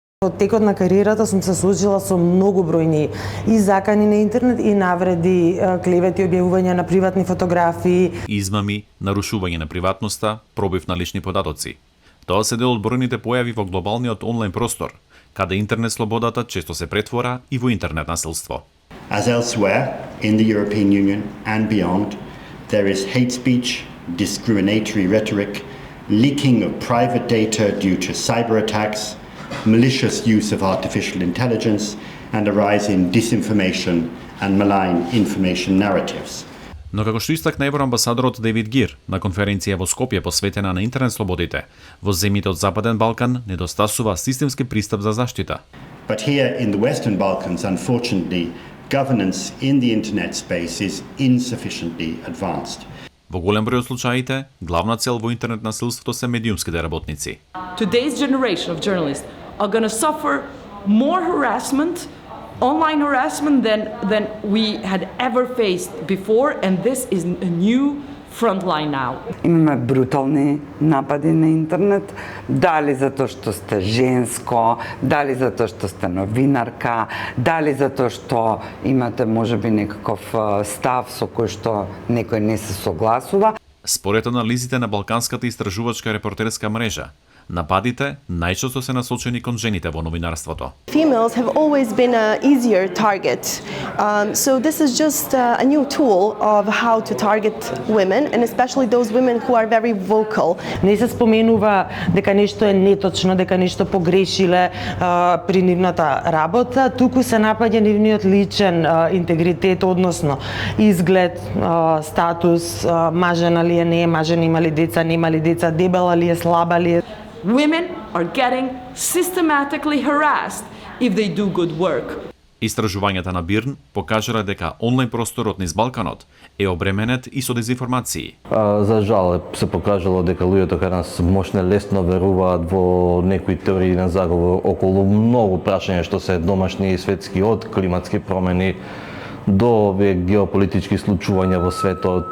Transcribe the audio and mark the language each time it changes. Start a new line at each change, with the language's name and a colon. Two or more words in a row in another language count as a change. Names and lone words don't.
Macedonian: Од текот на кариерата сум се соочила со многу бројни и закани на интернет и навреди, клевети, објавување на приватни фотографии, измами, нарушување на приватноста, пробив на лични податоци. Тоа се дел од бројните појави во глобалниот онлайн простор, каде интернет слободата често се претвора и во интернет насилство.
English: As elsewhere in the European Union and beyond, there is hate speech, discriminatory rhetoric, leaking of private data due to cyber attacks, malicious use of artificial intelligence, and a rise in disinformation and malign information narratives.
Macedonian: Но како што истакна евроамбасадорот Дейвид Гир на конференција во Скопје посветена на интернет слободите, во земјите од Западен Балкан недостасува системски пристап за заштита.
English: But here in the Western Balkans, unfortunately, governance in the internet space is insufficiently advanced.
Macedonian: Во голем број од случаите, главна цел во интернет насилството се медиумските работници.
English: Today's generation of journalists are going to suffer more harassment, online harassment than we had ever faced before, and this is a new front line now.
Macedonian: Имаме брутални напади на интернет, дали затоа што сте женско, дали затоа што сте новинарка, дали затоа што имате можеби некаков став со кој што некој не се согласува. Според анализите на Балканската истражувачка репортерска мрежа, нападите најчесто се насочени кон жените во новинарството.
English: Females have always been an easier target. So this is just a new tool of how to target women, and especially those women who are very vocal.
Macedonian: Не се споменува дека нешто е неточно, дека нешто погрешиле при нивната работа, туку се напаѓа нивниот личен интегритет, односно изглед, статус, мажена ли е, не е мажена, има ли деца, нема ли деца, дебела ли е, слаба ли е.
English: Women are getting systematically harassed if they do good work.
Macedonian: Истражувањата на Бирн покажале дека онлайн просторот низ Балканот е обременет и со дезинформации. За жал се покажало дека луѓето кај нас можне лесно веруваат во некои теории на заговор околу многу прашања што се домашни и светски, од климатски промени до овие геополитички случувања во светот.